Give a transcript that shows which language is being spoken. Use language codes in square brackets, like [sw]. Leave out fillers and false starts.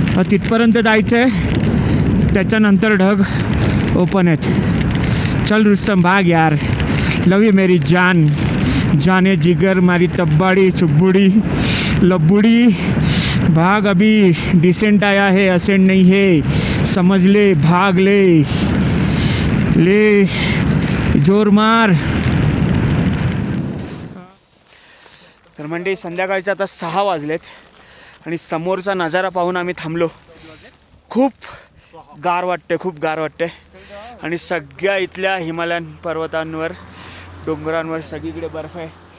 [mr] तिथपर्यंत जायचं आहे, त्याच्यानंतर ढग ओपन आहेत. [hi] चल रुस्तम भाग यार. लव यू मेरी जान, जाने जिगर मारी तब्बाड़ी चुब्बुड़ी लब्बुड़ी. भाग, अभी डिसेंट आया है, असेंट नहीं है, समझ ले, भाग ले जोर मार. [mr] तर म्हणजे संध्याकाळचे आता 6 वाजलेत आणि समोरचा नजारा पाहून आम्ही थांबलो. खूप गार वाटते आणि सगळ्या इथल्या हिमालयन पर्वतांवर, डोंगरांवर सगळीकडे बर्फ आहे.